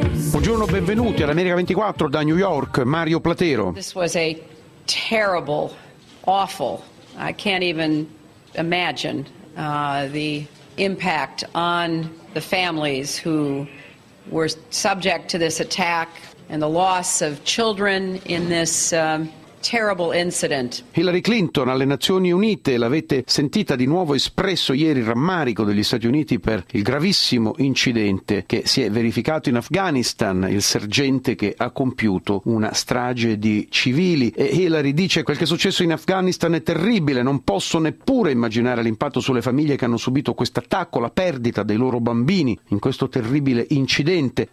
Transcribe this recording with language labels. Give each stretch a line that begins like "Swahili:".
Italian: Buongiorno, benvenuti all'America 24 da New York, Mario Platero.
English: This was a terrible, awful, I can't even imagine the impact on the families who were subject to this attack and the loss of children in this terrible incident.
Italian: Hillary Clinton alle Nazioni Unite, l'avete sentita di nuovo espresso ieri il rammarico degli Stati Uniti per il gravissimo incidente che si è verificato in Afghanistan, il sergente che ha compiuto una strage di civili. E Hillary dice: quel che è successo in Afghanistan è terribile, non posso neppure immaginare l'impatto sulle famiglie che hanno subito questo attacco, la perdita dei loro bambini in questo terribile incidente.